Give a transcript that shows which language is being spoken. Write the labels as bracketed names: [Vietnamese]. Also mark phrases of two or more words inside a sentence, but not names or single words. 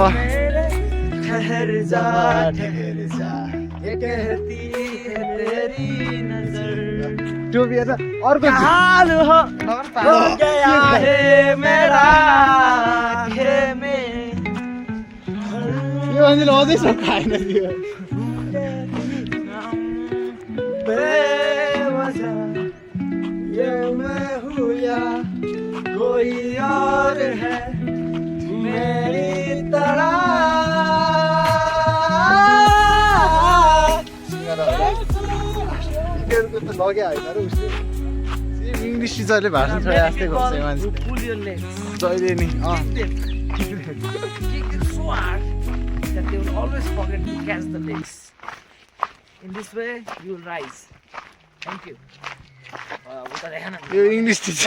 [Hindi] ठहर जा ये कहती है तेरी नजर जो भी है ना और कुछ हाल हो गया है मेरा आँखें में [Nepali] यो मान्छेले अझै सक्क आएन त्यो [Hindi] ये मैं हूँ या कोई और है मेरी तरह [Nepali] सिङ्गरको त लग्यो होइन र उसले [English] English teacherले [Nepali] भाषण छोडे जस्तै गर्छ यो मान्छे [English] Pull your legs. [Nepali] जहिले नि [English] Kick it so hard that they will always forget to catch the legs. In this way, you will rise. Thank you. [Nepali] उता देखा न यो [English] English teacher